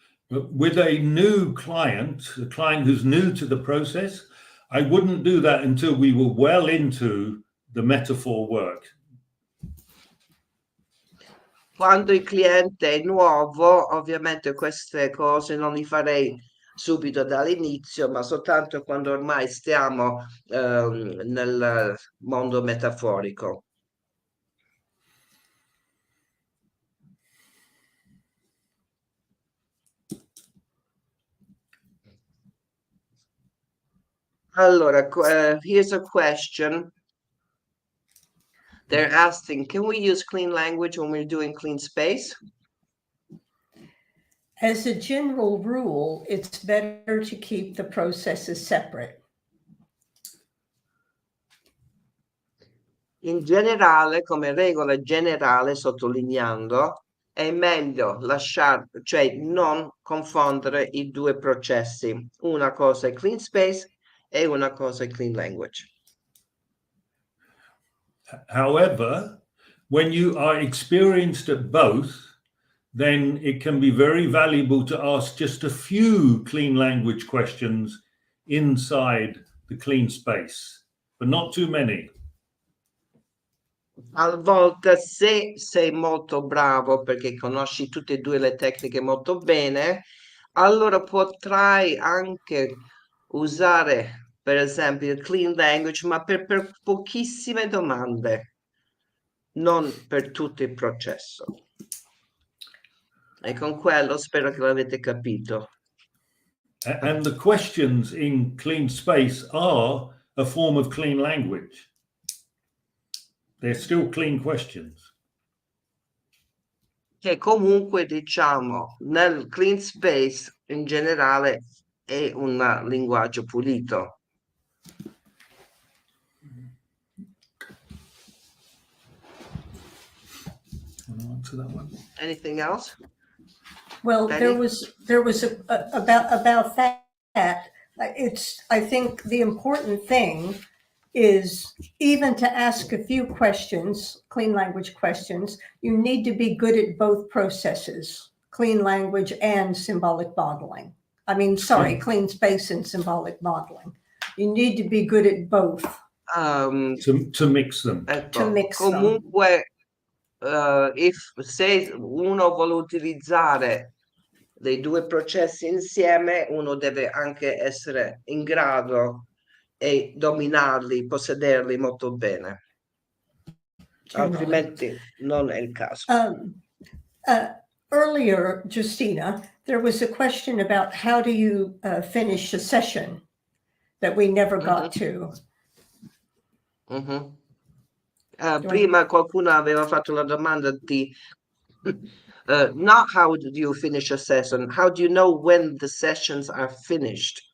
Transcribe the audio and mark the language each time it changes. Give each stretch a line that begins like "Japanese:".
English: But with a new client, a client who's new to the process, I wouldn't do that until we were well into the metaphor work.
Italian: Quando il cliente è nuovo, ovviamente queste cose non le farei subito dall'inizio, ma soltanto quando ormai stiamo nel mondo metaforico.
English: Allora, here's a question. They're asking, can we use clean language when we're doing clean space? As a general rule, it's better to keep the processes separate.
Italian: In generale, come regola generale, sottolineando, è meglio lasciare, cioè non confondere i due processi. Una cosa è clean space e una cosa è clean language.
English: However, when you are experienced at both, then it can be very valuable to ask just a few clean language questions inside the clean space, but not too many.
Italian: Talvolta, se sei molto bravo perché conosci tutte e due le tecniche molto bene, allora potrai anche usare, per esempio, il clean language, ma per pochissime domande, non per tutto il processo. E con quello spero che l'avete capito.
English: And the questions in clean space are a form of clean language. They're still clean questions.
Italian: Che comunque, diciamo, nel clean space in generale è un linguaggio pulito.
English: Want to answer that one? Anything else? Well, Betty? there was about that. I think the important thing is even to ask a few questions, clean language questions, you need to be good at both processes, clean language and symbolic modeling. I mean, sorry, clean space and symbolic modeling. You need to be good at both. To mix them.
Italian: Ecco,
English: To mix them.
Italian: comunque, se uno vuole utilizzare dei due processi insieme, uno deve anche essere in grado e dominarli, possederli molto bene. Altrimenti non è il caso.
English: Earlier, Justina, there was a question about how do you finish a session that we never got to.
Italian: Mhm. Prima qualcuno aveva fatto la domanda di
English: not how do you finish a session, how do you know when the sessions are finished?